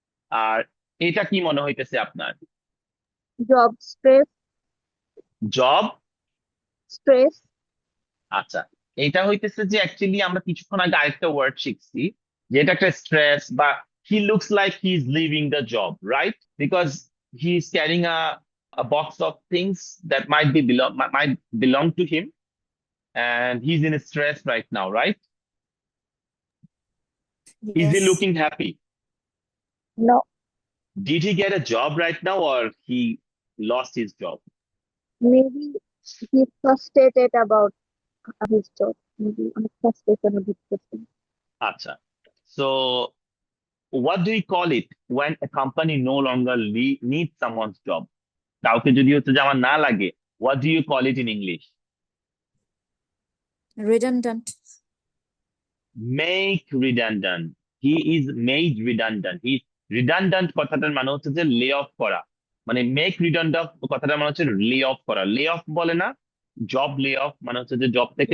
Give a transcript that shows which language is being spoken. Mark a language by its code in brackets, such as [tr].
[bn] আর এটা কি মনে হইতেছে আপনার? Job stress. Job, stress. আচ্ছা, এটা হইতেছে যে অ্যাকচুয়ালি আমরা কিছুক্ষণ আগে আরেকটা ওয়ার্ড শিখছি, যে এটা একটা স্ট্রেস, বা [en] He looks like he is leaving the job, right? Because he is carrying a box of things that might belong to him, and he's in stress right now, right? Is he Yes. looking happy? No. Did he get a job right now, or he lost his job? Maybe he's frustrated about his job. [bn] Maybe অনেক frustration A ভুগতেছেন। Acha. [en] So what do you call it when a company no longer needs someone's job? [bn] কাউকে যদি হচ্ছে যে আমার না লাগে, [en] what do you call it in English? Redundant. Make redundant. He is made redundant. [bn] He redundant কথাটার মানে হচ্ছে যে লে অফ করা, মানে মেক রিডান্ডেন্ট কথাটা মানে হচ্ছে লে অফ করা, লে অফ বলে না, জব লে অফ মানে হচ্ছে যে জব থেকে